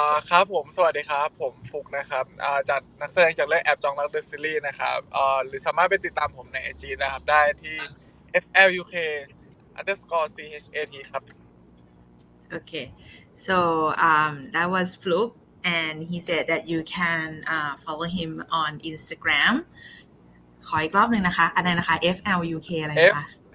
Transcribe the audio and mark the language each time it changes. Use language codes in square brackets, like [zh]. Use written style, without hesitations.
[th] ครับผมสวัสดีครับผมฟุกนะครับจากนักแสดงจากเรื่องแอบจองรักเดอะซีรีส์นะครับหรือสามารถไปติดตามผมใน IG นะครับได้ที่ fluk_chat ครับ [en] Okay, so that was Fluk, and he said that you can follow him on Instagram. [th] ขออีกรอบหนึ่งนะคะอะไรนะคะ FLUK อะไรนะคะ